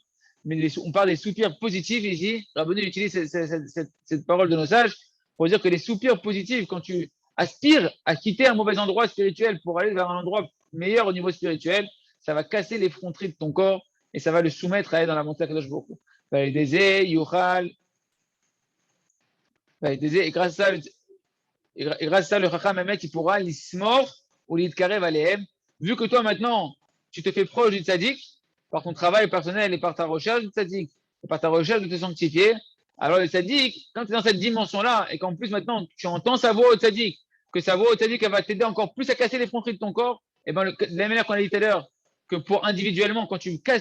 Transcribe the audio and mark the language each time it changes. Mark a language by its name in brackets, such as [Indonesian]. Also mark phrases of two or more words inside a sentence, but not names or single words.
[French] Mais on parle des soupirs positifs ici. Rabbeinu utilise cette parole de nos sages pour dire que les soupirs positifs, quand tu aspire à quitter un mauvais endroit spirituel pour aller vers un endroit meilleur au niveau spirituel, ça va casser les fronteries de ton corps et ça va le soumettre à aller dans la montée de [Hebrew] קדוש ברוך הוא. [French] Et grâce à ça, et grâce à ça, le [Hebrew] חכם אמת, [French] il pourra l'ismor ou [Hebrew] להתקרב אליהם. [French] Vu que toi, maintenant, tu te fais proche du tzaddik, par ton travail personnel et par ta recherche du tzaddik, et par ta recherche de te sanctifier, alors le tzaddik, quand tu es dans cette dimension-là, et qu'en plus maintenant, tu entends sa voix au tzaddik, que sa voix au tzaddik, elle va t'aider encore plus à casser les frontières de ton corps, et bien, de la même manière qu'on a dit tout à l'heure, que pour individuellement, quand tu casses